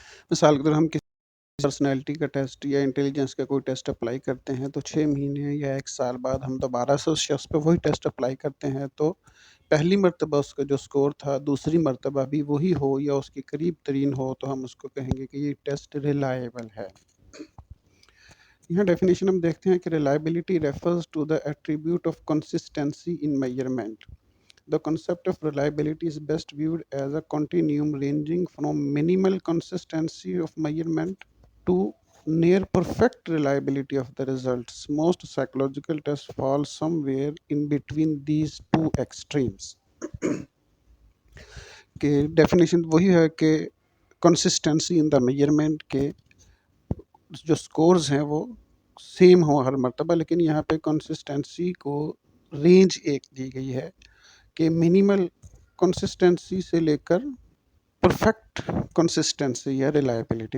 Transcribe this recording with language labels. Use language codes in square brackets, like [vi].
[hi] मिसाल के तौर हम किसी पर्सनैलिटी का टेस्ट या इंटेलिजेंस का कोई टेस्ट अप्लाई करते हैं तो 6 महीने या 1 साल बाद हम दोबारा से उस शख्स पे वही टेस्ट अप्लाई करते हैं तो पहली मर्तबा उसका जो स्कोर था दूसरी मर्तबा भी वही हो या उसके करीब तरीन हो तो हम उसको कहेंगे कि ये टेस्ट रिलायबल है। यहाँ डेफिनेशन हम देखते हैं कि [en] Reliability refers to the attribute of consistency in measurement. The concept of reliability is best viewed as a continuum ranging from minimal consistency of measurement to near perfect reliability of the results. Most psychological tests fall somewhere in between these two extremes. [hi] कि definition वही है कि [en] consistency in the measurement [hi] के जो scores हैं वो same हो हर मर्तबा, लेकिन यहाँ पे कंसिस्टेंसी को रेंज एक दी गई है कि मिनिमल कंसिस्टेंसी से लेकर परफेक्ट कंसिस्टेंसी या रिलायबिलिटी।